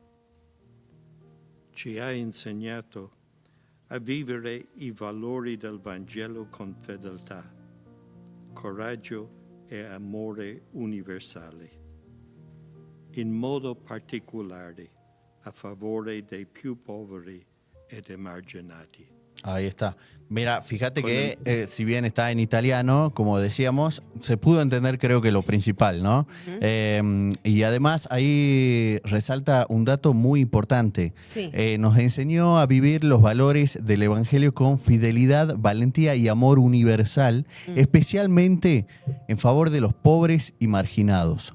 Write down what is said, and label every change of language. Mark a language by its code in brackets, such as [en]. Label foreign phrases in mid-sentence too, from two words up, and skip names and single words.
[it] Ci ha insegnato a vivere i valori del Vangelo con fedeltà, coraggio e amore universale, in modo particolare a favore dei più poveri ed emarginati. [es] Ahí está. Mira, fíjate que si bien está en italiano, como decíamos, se pudo entender creo que lo principal, ¿no? Y además ahí resalta un dato muy importante. Sí. Nos enseñó a vivir los valores del Evangelio con fidelidad, valentía y amor universal, especialmente en favor de los pobres y marginados.